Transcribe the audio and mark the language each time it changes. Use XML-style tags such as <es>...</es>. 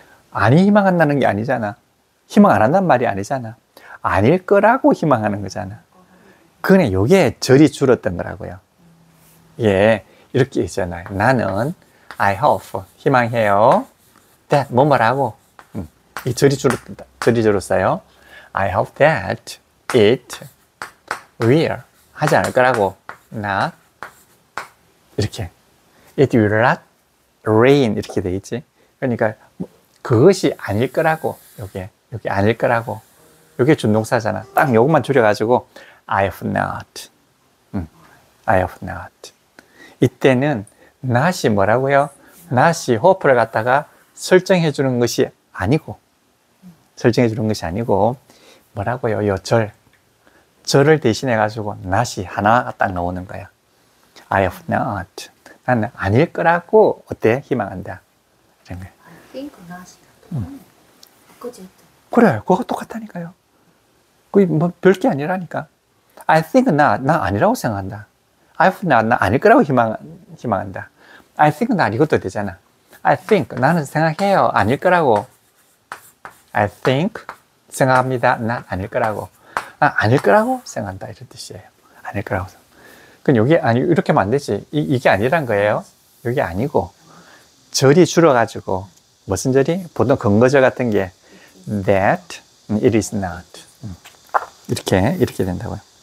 <ko>아니 희망한다는 게 아니잖아. 희망 안 한다는 말이 아니잖아. 아닐 거라고 희망하는 거잖아. 그냥 요게 절이 줄었던 거라고요. 예, 이렇게 있잖아요. 나는</ko> <en>I hope</en> <ko>희망해요. that 뭐뭐라고. 이 절이 줄었다. 절이 줄었어요.</ko> <en>I hope that it will</en> <ko>하지 않을 거라고.</ko> <en>not</en> <ko>이렇게.</ko> <en>It will not rain</en> <ko>이렇게 돼 있지. 그러니까 그것이 아닐 거라고. 요게 아닐 거라고. 요게 준동사잖아. 딱 요것만 줄여가지고</ko> <en>I hope not. I hope not.</en> <ko>이때는 not이 뭐라고요? not이 hope를 갖다가 설정해 주는 것이 아니고 설정해 주는 것이 아니고 뭐라고요? 요 절을 대신해 가지고 not이 하나가 딱 나오는 거야.</ko> <en>I hope not.</en> <ko>나는 아닐 거라고 어때? 희망한다. 이런 거야.</ko> <en>I think not이랑</en> <ko>그지? 그래, 그거 똑같다니까요. 그게 뭐 별게 아니라니까.</ko> <en>I think</en> <ko>나 아니라고 생각한다.</ko> <en>I hope</en> <ko>나 아닐 거라고 희망한다.</ko> <en>I think</en> <ko>나 이것도 되잖아. I think 나는 생각해요. 아닐 거라고.</ko> <en>I think</en> <ko>생각합니다. 난 아닐 거라고. 아닐 거라고 생각한다 이런 뜻이에요. 아닐 거라고. 그럼 여기 아니 이렇게 하면 안 되지. 이게 아니란 거예요. 이게 아니고 절이 줄어가지고 무슨 절이? 보통 근거절 같은 게</ko> <en>that it is not</en> <ko>이렇게 된다고요.</ko>